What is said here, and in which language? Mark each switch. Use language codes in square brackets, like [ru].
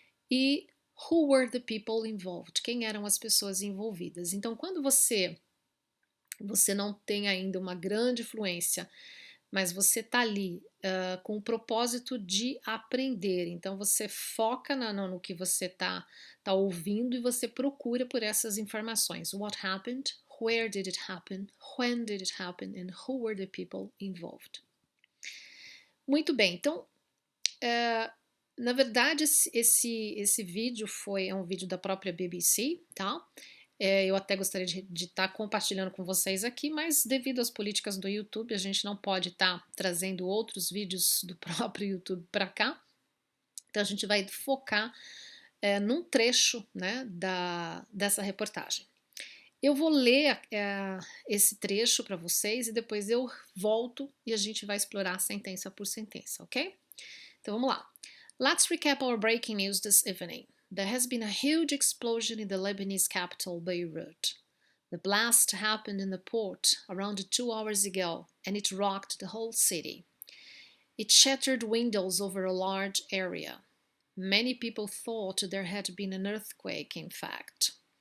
[en] E who were the people involved? [pt] Quem eram as pessoas envolvidas? Então, quando você não tem ainda uma grande fluência, mas você está ali com o propósito de aprender, então você foca no que você está ouvindo e você procura por essas informações. [en] What happened? Where did it happen? When did it happen? And who were the people involved? [pt] Muito bem, então, na verdade, esse vídeo é um vídeo da própria BBC, tá? Eu até gostaria de estar compartilhando com vocês aqui, mas devido às políticas do YouTube, a gente não pode estar trazendo outros vídeos do próprio YouTube para cá. Então a gente vai focar num trecho, né, dessa reportagem. Eu vou ler esse trecho para vocês e depois eu volto e a gente vai explorar sentença por sentença, ok? Então vamos lá. [en] Let's recap our breaking news this evening. There has been a huge explosion in the Lebanese capital, Beirut. The blast happened in the port around 2 hours ago, and it rocked the whole city. It shattered windows over a large area. Many people thought there had been an earthquake, in fact.